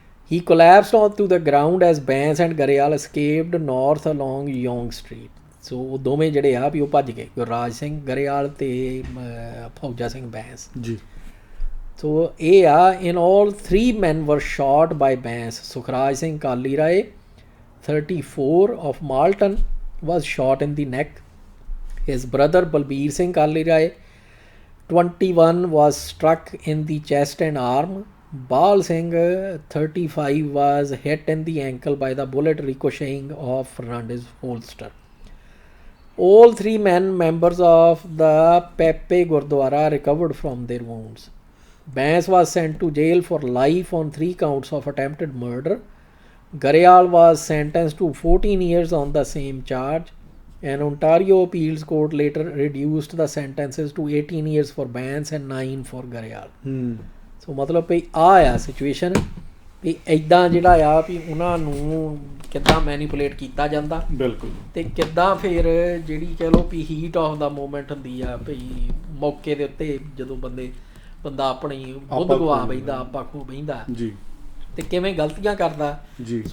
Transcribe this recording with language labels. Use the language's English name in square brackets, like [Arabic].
[English] He collapsed onto the ground as Bance and Gariyal escaped north along Yonge Street. [Punjabi] ਸੋ ਉਹ ਦੋਵੇਂ ਜਿਹੜੇ ਆ ਵੀ ਉਹ ਭੱਜ ਗਏ, ਗੁਰਰਾਜ ਸਿੰਘ ਗਰੇਵਾਲ ਤੇ ਫੌਜਾ ਸਿੰਘ ਬੈਂਸ ਜੀ। ਸੋ ਇਹ ਆ, [English] in all 3 men were shot by Bance. Sukhraj Singh Kali Rai 34 of Malton was shot in the neck. His brother Balbir Singh Kali Rai 21 was struck in the chest and arm. Bal Singh 35 was hit in the ankle by the bullet ricocheting off Fernandez's holster. All 3 men members of the Pepe Gurdwara recovered from their wounds. Bance was sent to jail for life on 3 counts of attempted murder. Gariyal was sentenced to 14 years on the same charge. An Ontario appeals court later reduced the sentences to 18 years for Bance and 9 for Gariyal. [Punjabi] ਸੋ ਮਤਲਬ ਵੀ ਆ situation ਵੀ ਇੱਦਾਂ ਜਿਹੜਾ ਆ ਵੀ ਉਹਨਾਂ ਨੂੰ ਕਿੱਦਾਂ manipulate ਕੀਤਾ ਜਾਂਦਾ ਬਿਲਕੁਲ, ਤੇ ਕਿੱਦਾਂ ਫਿਰ ਜਿਹੜੀ ਕਹਿ ਲਓ ਵੀ [English] heat of the moment [Punjabi] ਹੁੰਦੀ ਆ ਵੀ ਮੌਕੇ ਦੇ ਉੱਤੇ ਜਦੋਂ ਬੰਦਾ ਆਪਣੀ ਬੁੱਧ ਗਵਾ ਬਹਿੰਦਾ, ਆਪਾ ਖੋ ਬਹਿੰਦਾ ਜੀ, ਤੇ ਕਿਵੇਂ ਗਲਤੀਆਂ ਕਰਦਾ ਜੀ।